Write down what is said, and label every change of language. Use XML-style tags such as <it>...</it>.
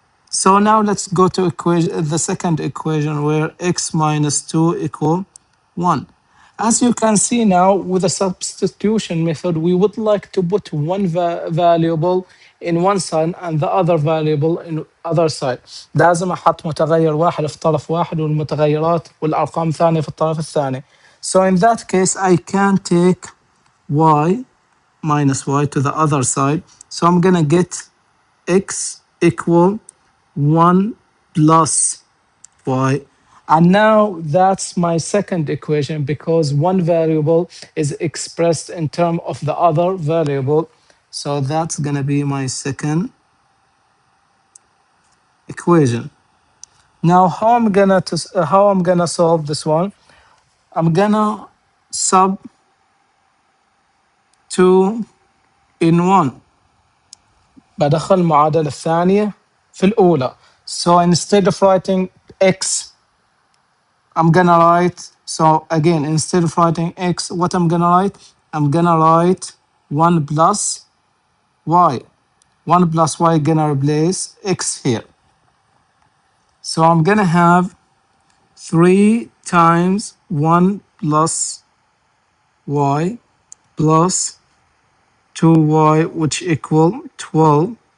<en>So now let's go to the second equation, where x minus 2 equal 1. As you can see now, with the substitution method, we would like to put one variable in one side and the other variable in other side.</en> <ar>لازم أحط متغير واحد في طرف واحد والمتغيرات والأرقام ثانية في الطرف الثاني.</ar> <en>So in that case, I can take y minus y to the other side. So I'm gonna get x equal 1 plus y. And now that's my second equation, because one variable is expressed in terms of the other variable. So that's going to be my second equation. Now, how I'm gonna solve this one? I'm gonna sub 2 in 1.</en> <ar>بدخل المعادلة الثانية في الأولى.</ar> <en>So instead of writing x, I'm gonna write, so again, instead of writing x, what I'm gonna write? I'm gonna write 1 plus y. 1 plus y gonna replace x here. So I'm gonna have 3 times 1 plus y plus 2y, which equal 12.</en>